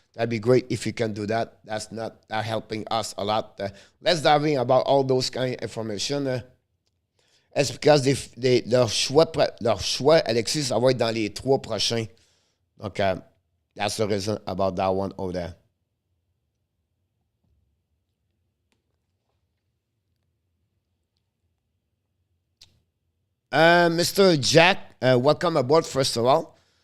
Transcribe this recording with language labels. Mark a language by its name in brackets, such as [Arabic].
[English] That'd be great if you can do that. That's not helping us a lot. Let's dive in about all those kind of information. It's because [French] leur choix, Alexis, ça va être dans les 3 prochains. Donc, [English] that's the reason about that one over there. Mr. Jack, welcome aboard, first of all.